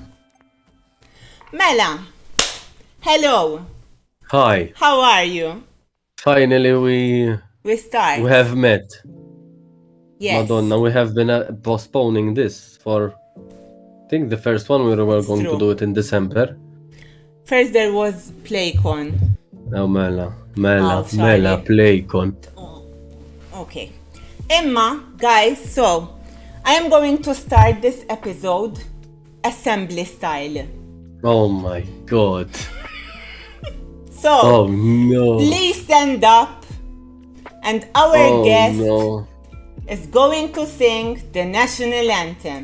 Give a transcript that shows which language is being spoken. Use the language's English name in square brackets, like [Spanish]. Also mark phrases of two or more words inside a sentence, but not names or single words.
[English] Mela, hello. Hi. How are you? Finally, we start. have met. Yes. Madonna, we have been postponing this for. I think the first one we were going to do it in December. First there was PlayCon. Oh, Mela, sorry. PlayCon. Okay. Emma, guys, so I am going to start this episode assembly style. Oh my god. So, Oh no. please stand up and our guest is going to sing the national anthem.